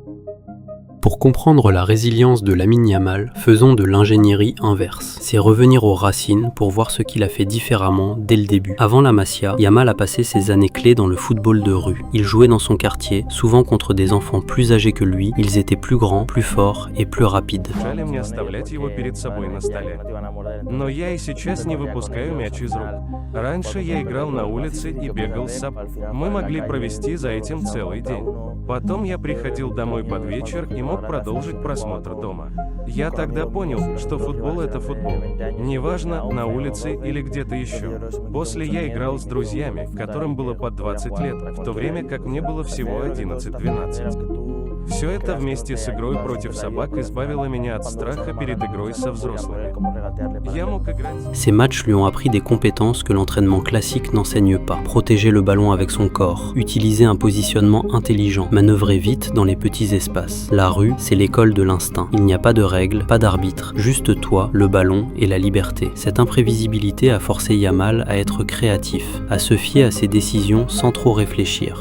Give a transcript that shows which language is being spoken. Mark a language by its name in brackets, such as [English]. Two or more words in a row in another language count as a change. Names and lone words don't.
[French] Pour comprendre la résilience de Lamine Yamal, faisons de l'ingénierie inverse. C'est revenir aux racines pour voir ce qu'il a fait différemment dès le début. Avant la Masia, Yamal a passé ses années clés dans le football de rue. Il jouait dans son quartier, souvent contre des enfants plus âgés que lui. Ils étaient plus grands, plus forts et plus rapides. [Russian] Но я и сейчас не выпускаю мяч из рук. Раньше я играл на улице и бегал с собой. Мы могли провести за этим целый день. Потом я приходил домой под вечер и мог продолжить просмотр дома. Я тогда понял, что футбол — это футбол. Неважно, на улице или где-то еще. После я играл с друзьями, которым было под 20 лет, в то время как мне было всего 11-12. Все это вместе с игрой против собак избавило меня от страха перед игрой со взрослыми. Я мог играть... [French] Ces matchs lui ont appris des compétences que l'entraînement classique n'enseigne pas. Protéger le ballon avec son corps, utiliser un positionnement intelligent, manœuvrer vite dans les petits espaces. La rue, c'est l'école de l'instinct. Il n'y a pas de règles, pas d'arbitre, juste toi, le ballon et la liberté. Cette imprévisibilité a forcé Yamal à être créatif, à se fier à ses décisions sans trop réfléchir.